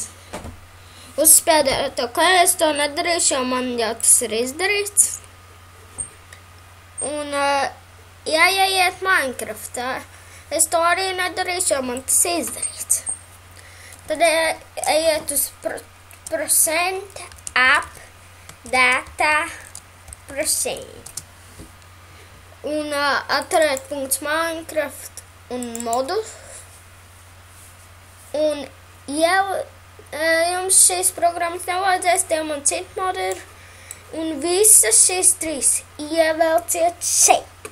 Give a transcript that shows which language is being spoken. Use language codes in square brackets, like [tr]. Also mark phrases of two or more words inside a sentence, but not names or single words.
[lv] Uzspiediet, es to nedarīšu, jo man jau tas ir izdarīts. Un ieiet Minecraftā. Es to arī nedarīšu, jo man tas izdarīts. Tad ejiet uz [en] percent app data percent. [lv] Un atrodiet .minecraft un modus. Un, ja jums šīs programmas nevajadzēs, tie man citi modi ir, un visas šīs 3 ievelciet šeit.